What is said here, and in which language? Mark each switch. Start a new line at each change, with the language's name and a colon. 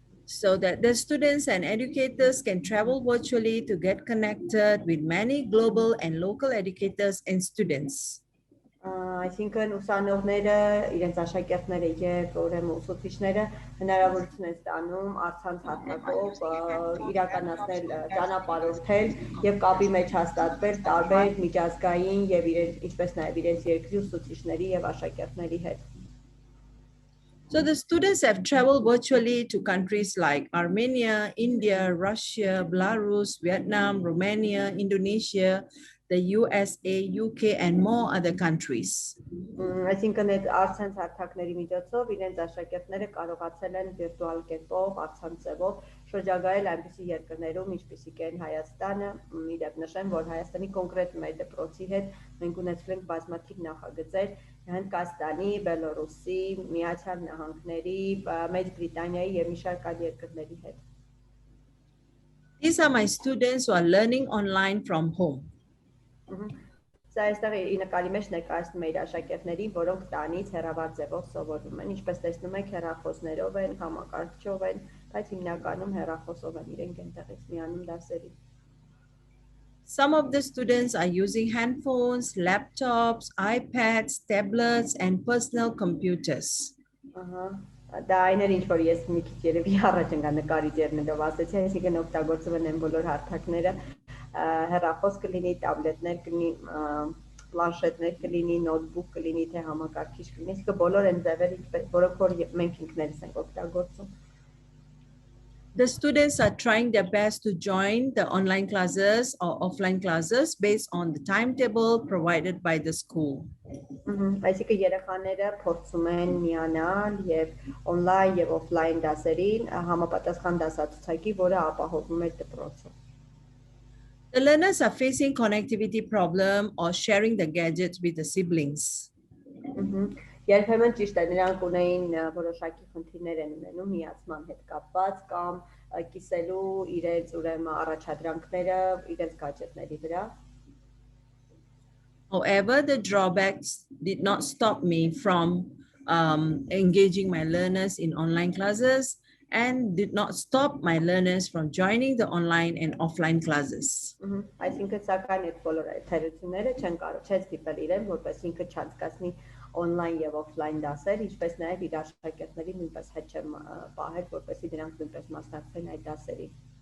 English: So that the students and educators can travel virtually to get connected with many global and local educators and students.
Armenian: Այսինքն ուսանողները, իրենց աշակերտները եւ ուրեմն ուսուցիչները հնարավորություն են ստանում առցանց հարթակով իրականացնել ճանապարհորդել եւ կապի մեջ հաստատվել տարբեր միջազգային եւ ինչպես նաեւ իրենց երկրի ուսուցիչների եւ աշակերտների հետ.
English: So the students have traveled virtually to countries like Armenia, India, Russia, Belarus, Vietnam, Romania, Indonesia, the USA, UK, and more other countries.
Armenian: Այսինքն այդ արցանց հարթակների միջոցով իրենց աշակերտները կարողացել են վիրտուալ կերպով, արցանցով շրջագայել այնպիսի երկրներում, ինչպիսիք են Հայաստանը, իրավ նշեմ, որ Հայաստանի կոնկրետ մեր դպրոցի հետ մենք ունեցել ենք բազմաթիվ նախագծեր Հնդկաստանի, Բելոռուսի, Միացյալ Նահանգների, Մեծ Բրիտանիայի եւ մի շարք այլ երկրների հետ։
English: These are my students who are learning online from home.
Armenian: Սա այստեղ ի նկարի մեջ ներկայացնում է իր աշակերտներին, որոնք տանից հեռավար ձևով սովորում են, ինչպես տեսնում եք, հեռախոսներով են, համակարգչով են, բայց հիմնականում հեռախոսով են իրենք այնտեղից միանում դասերի։
English: Some of the students are using handphones, laptops, iPads, tablets, and personal computers.
Armenian: Դա այն էր, ինչ որ ես մի քիչ երևի առաջ ընկա նկարի ձեռներով ասեցի, այսինքն օգտագործում են բոլոր հարթակները, հեռախոս կլինի, տաբլետներ կլինի, պլանշետներ կլինի, նոթբուք կլինի, թե համակարգիչ կլինի, այսինքն բոլոր այն ձևերը, որոնք որ մենք ինքներս ենք օգտագործում։
English: The students are trying their best to join the online classes or offline classes based on the timetable provided by the school.
Armenian: Այսինքն երեխաները փորձում են միանալ եւ on-line եւ offline դասերին համապատասխան դասացուցակի, որը ապահովում է դպրոցը։
English: The learners are facing connectivity problem or sharing the gadgets with the siblings.
Armenian: Երբեմն ճիշտ է, նրանք ունեին որոշակի խնդիրներ են ունենում միացման հետ կապված կամ կիսելու իրենց ուրեմն առաջադրանքները իրենց գadgetների վրա։
English: However, the drawbacks did not stop me from engaging my learners in online classes and did not stop my learners from joining the online and offline classes.
Armenian: Այսինքն սակայն այդ բոլոր թերությունները չեն կարող չես դիպել իրեն, որպես ինքը չանցկացնի online եւ offline դասեր, ինչպես նաեւ իր աշակերտների նույնպես հետ չեմ պահել, որպեսզի դրանք նույնպես մասնակցեն այդ դասերին։